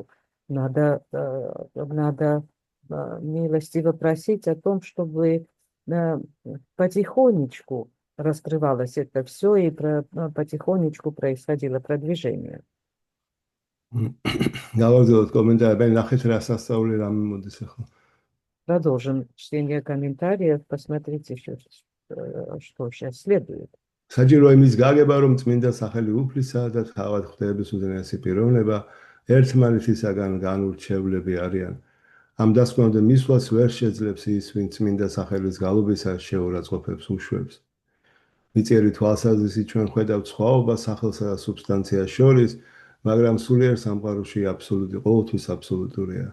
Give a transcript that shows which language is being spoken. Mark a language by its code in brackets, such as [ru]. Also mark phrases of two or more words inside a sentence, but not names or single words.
[ru] Надо милостиво просить о том, чтобы потихонечку раскрывалось это все и потихонечку происходило продвижение. Продолжим чтение комментариев. Посмотрите еще, что сейчас следует. [ka] საჭიროა იმის გაგება, რომ წმინდა სახელი უფლისა და თავად ღვთაების უზენაესი პიროვნება ერთმანეთისაგან განურჩევლები არიან. ამ დასკვნამდე მისვლას ვერ შეძლებს ის, ვინც წმინდა სახელის გალობისას შეურაცხყოფებს უშვებს. მიწიერი თვალსაზრისით ჩვენ ხედავთ სხვაობას სახელსა და სუბსტანციას შორის, მაგრამ სულიერ სამყაროში აბსოლუტი ყოველთვის აბსოლუტურია.